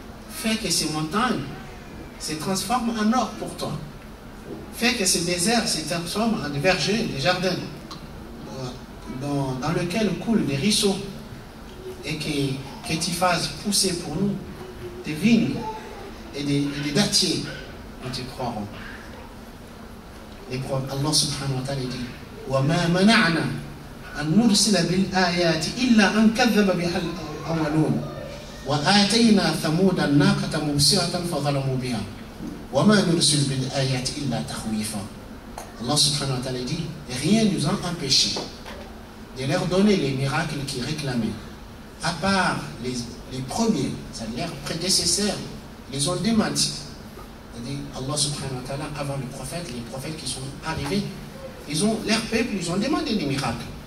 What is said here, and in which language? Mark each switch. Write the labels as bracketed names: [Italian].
[French] Fais que ces montagnes se transforment en or pour toi. Fais que ces déserts se transforment en des vergers, des jardins, dans lesquels coulent des ruisseaux, et que tu fasses pousser pour nous des vignes et des dattiers. Nous te croirons. [Arabic] Allah subhanahu wa ta'ala dit وَمَا مَنَعْنَا أَن نُرْسِلَ بِالْآيَاتِ إِلَّا أَن كَذَّبَ بِهَا الْأَوَّلُونَ وَآتَيْنَا ثَمُودَ النَّاقَةَ مُبْصِرَةً فَظَلَمُوا بِهَا وَمَا نُرْسِلُ بِالْآيَاتِ إِلَّا تَخْوِيفًا. [French] Allah subhanahu wa ta'ala dit, rien ne nous a empêché de leur donner les miracles qu'ils réclamaient, à part les premiers, c'est-à-dire leurs prédécesseurs, ils ont démenti. C'est-à-dire Allah subhanahu wa ta'ala, avant les prophètes qui sont arrivés, leur peuple, ils ont demandé des miracles.